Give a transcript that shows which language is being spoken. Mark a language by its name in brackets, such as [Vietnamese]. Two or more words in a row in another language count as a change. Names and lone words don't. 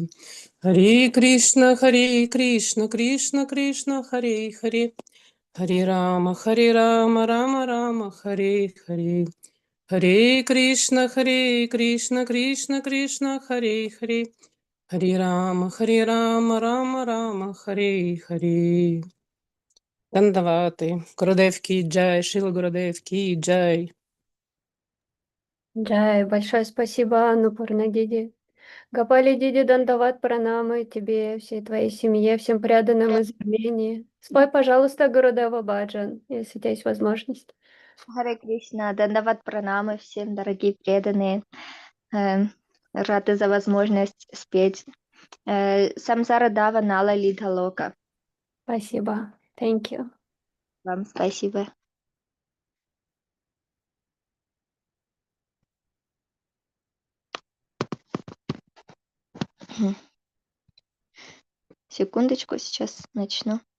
[Sanskrit] हरि कृष्ण कृष्ण कृष्ण हरि हरि हरि राम राम राम हरि हरि. हरे कृष्ण कृष्ण कृष्ण हरे हरे हरे राम राम राम हरे हरे. [Russian] Дандаваты. [Hindi] गुरुदेव की जय, शिला गुरुदेव की जय. [Russian] Джай, большое спасибо, Анупурна Диди. Гопали Диди Дандават Пранамы тебе, всей твоей семье, всем преданным из Армении. Спой, пожалуйста, Гурудева Баджан, если у тебя есть возможность. Харе Кришна, Дандават Пранамы всем, дорогие преданные. Рады за возможность спеть. [Sanskrit] संसार दाव नल लीढ लोक. [Russian] Спасибо. [English] Thank you. [Russian] Вам спасибо. Секундочку, сейчас начну.